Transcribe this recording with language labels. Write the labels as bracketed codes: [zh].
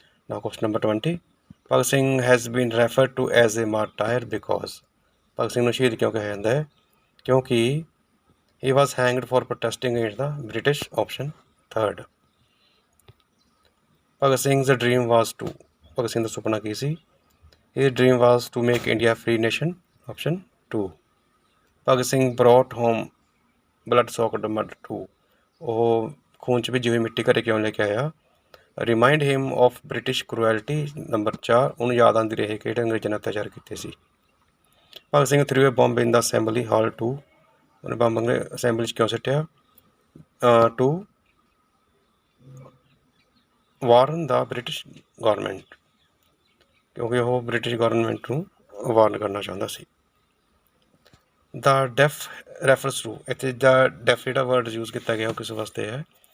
[en] Now question number 20, Bhagat Singh has been referred to as a martyr because. [pa] Bhagat Singh ਨੂੰ ਸ਼ਹੀਦ ਕਿਉਂ ਕਿਹਾ ਜਾਂਦਾ ਹੈ? ਕਿਉਂਕਿ [en] He was hanged for protesting against the British. Option 3rd। [pa] Bhagat ਸਿੰਘ's [en] dream was to, [pa] Bhagat Singh ਦਾ ਸੁਪਨਾ ਕੀ ਸੀ? [en] His dream was to make India a free nation. Option 2. Bhagat Singh brought home blood-soaked mud too. [pa] ਉਹ ਖੂਨ 'ਚ ਭਿੱਜੀ ਹੋਈ ਮਿੱਟੀ ਘਰੇ ਕਿਉਂ ਲੈ ਕੇ ਆਇਆ? [en] Remind him of British cruelty. [pa] Number 4, ਉਹਨੂੰ ਯਾਦ ਆਉਂਦੀ ਰਹੇ ਕਿ ਜਿਹੜੇ ਅੰਗਰੇਜ਼ਾਂ ਨੇ ਅਤਿਆਚਾਰ ਕੀਤੇ ਸੀ। [en] Bhagat Singh threw a bomb in the assembly hall too. [pa] ਉਹਨੇ ਬੰਬ ਅਸੈਂਬਲੀ 'ਚ ਕਿਉਂ ਸਿੱਟਿਆ? [en] To warn the British government, [pa] ਕਿਉਂਕਿ ਉਹ ਬ੍ਰਿਟਿਸ਼ ਗਵਰਨਮੈਂਟ ਨੂੰ ਵਾਰਨ ਕਰਨਾ ਚਾਹੁੰਦਾ ਸੀ। [en] the deaf refers to, [pa] ਇੱਥੇ ਦਾ ਡੈਫ ਜਿਹੜਾ ਵਰਡ ਯੂਜ਼ ਕੀਤਾ ਗਿਆ ਉਹ ਕਿਸ ਵਾਸਤੇ ਹੈ?